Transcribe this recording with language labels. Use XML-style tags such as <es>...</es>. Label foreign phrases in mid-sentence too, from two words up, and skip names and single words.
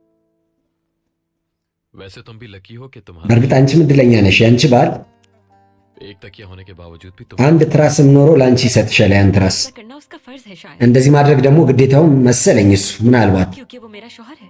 <hi>वैसे तुम भी लकी हो कि तुम्हारा</hi> <am>በእርግጥ አንቺም እድለኛ ነሽ። ያንቺ ባል</am> <hi>एक तकिया होने के बावजूद भी तुम</hi> <am>አንድ ትራስም ኖሮ ላንቺ ይሰጥሻል ያን ትራስ</am> <hi>ऐसा करना उसका फर्ज है शायद</hi> <am>እንደዚህ ማድረግ ደግሞ ግዴታው መሰለኝ እሱ ምናልባት</am> <hi>क्योंकि वो मेरा शौहर है</hi>